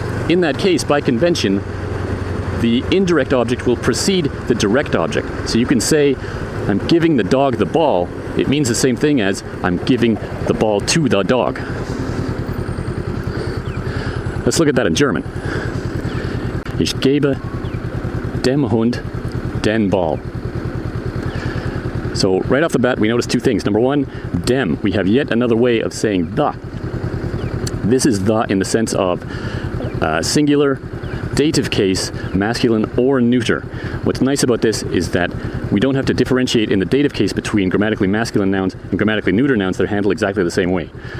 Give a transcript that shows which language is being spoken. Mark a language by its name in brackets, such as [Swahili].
[English] In that case, by convention, the indirect object will precede the direct object. So you can say, I'm giving the dog the ball. It means the same thing as I'm giving the ball to the dog. Let's look at that in German. [German] Ich gebe dem Hund den Ball. [English] So right off the bat, we notice 2 things. Number 1, dem. We have yet another way of saying the. This is the in the sense of singular, dative case, masculine or neuter. What's nice about this is that we don't have to differentiate in the dative case between grammatically masculine nouns and grammatically neuter nouns that are handled exactly the same way.